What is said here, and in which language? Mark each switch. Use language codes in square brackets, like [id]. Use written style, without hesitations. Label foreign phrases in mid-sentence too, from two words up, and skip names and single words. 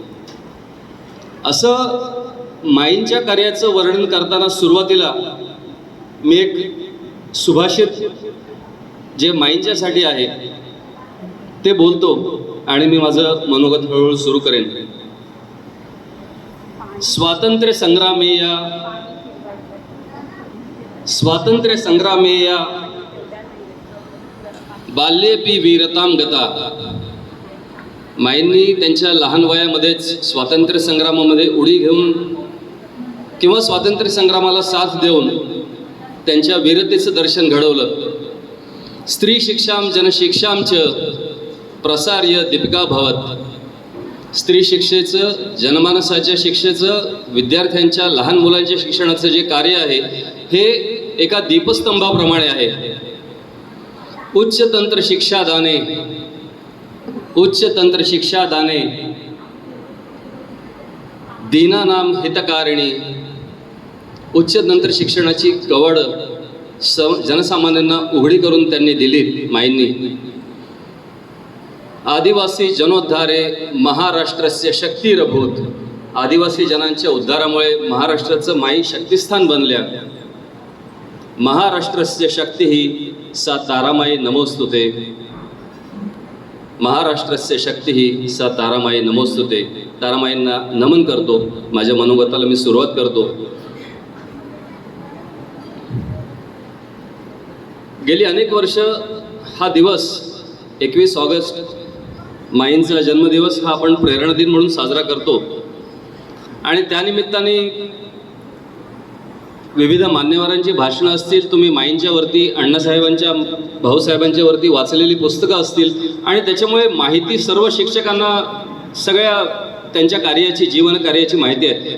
[mr] असं माईंच्या कार्याचं वर्णन करताना सुरुवातीला मी एक सुभाषित जे माईंच्यासाठी आहे ते बोलतो आणि मी माझं मनोगत हळूहळू सुरू करेन। [sa] स्वातंत्र्य संग्रामेया बाल्येपि वीरतां गता। [mr] माईंनी त्यांच्या लहान वयामध्येच स्वातंत्र्य संग्रामामध्ये उडी घेऊन किंवा स्वातंत्र्य संग्रामाला साथ देऊन त्यांच्या वीरतेचं दर्शन घडवलं। [sa] स्त्री शिक्षां जनशिक्षां च प्रसार्य दीपिका भवत। [mr] स्त्री शिक्षेचं, जनमानसाच्या शिक्षेचं, विद्यार्थ्यांच्या, लहान मुलांच्या शिक्षणाचं जे कार्य आहे हे एका दीपस्तंभाप्रमाणे आहे। [sa] उच्चतंत्र शिक्षादाने दीनानां हितकारिणी। [mr] उच्चतंत्र शिक्षणाची कवड जनसामान्यांना उघडी करून त्यांनी दिली माईंनी। [sa] आदिवासी जनोद्धारे महाराष्ट्रस्य शक्तिरभूत। [mr] आदिवासी जनांच्या उद्धारामुळे महाराष्ट्राचं माई शक्तिस्थान बनल्या. [sa] महाराष्ट्रस्य शक्ती ही सा तारामाई नमोस्तुते. महाराष्ट्रस्य शक्ती ही सा तारामाई नमोस्तुते. [mr] तारामाईंना नमन करतो. माझ्या मनोगताला मी सुरुवात करतो. गेली अनेक वर्ष हा दिवस 21 ऑगस्ट माईंचा जन्मदिवस हा आपण प्रेरणा दिन म्हणून साजरा करतो. आणि त्यानिमित्ताने विविध मान्यवरांची भाषणं असतील, तुम्ही माईंच्या वरती, अण्णासाहेबांच्या, भाऊसाहेबांच्या वरती वाचलेली पुस्तकं असतील आणि त्याच्यामुळे माहिती सर्व शिक्षकांना सगळ्या त्यांच्या कार्याची, जीवन कार्याची माहिती आहे.